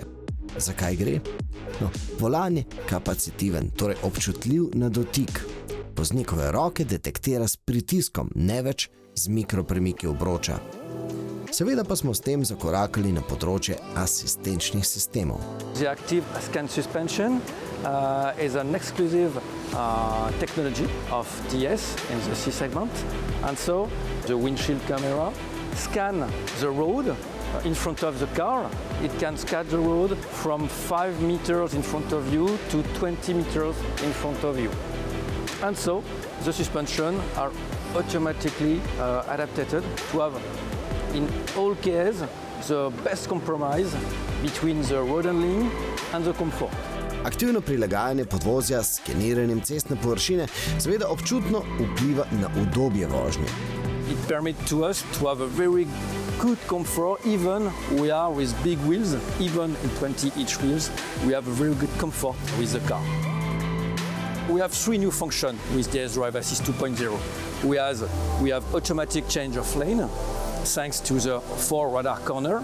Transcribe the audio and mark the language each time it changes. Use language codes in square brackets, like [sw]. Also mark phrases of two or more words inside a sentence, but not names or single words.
[sl] Zakaj gre? No, volan je kapacitiven, torej občutljiv na dotik. Voznikove roke detektira s pritiskom, ne več z mikropremiki obroča. Seveda pa smo s tem zakorakali na področje asistenčnih sistemov. [en] The active scan suspension is an exclusive technology of DS in the C segment. And so the windshield camera scan the road in front of the car. It can scan the road from 5 meters in front of you to 20 meters in front of you. And so the suspension are automatically adapted to have in all cases the best compromise between the road handling and the comfort. [sl] Aktivno prilagajanje podvozja s skeniranjem cestne površine seveda občutno vpliva na udobje vožnje. [en] It permits to us to have a very good comfort, even we are with big wheels, even in 20-inch wheels, we have a very good comfort with the car. We have 3 new functions with DS Drive Assist 2.0. We have automatic change of lane, thanks to the 4 radar corner.